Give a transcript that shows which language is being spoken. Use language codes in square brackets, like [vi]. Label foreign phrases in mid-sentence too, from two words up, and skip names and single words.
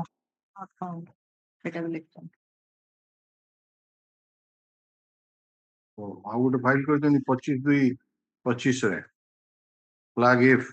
[en] Not found. I will look. [or] ଆଉ ଗୋଟେ ଫାଇଲ କରିଛନ୍ତି 25/2/25 [en] flag F.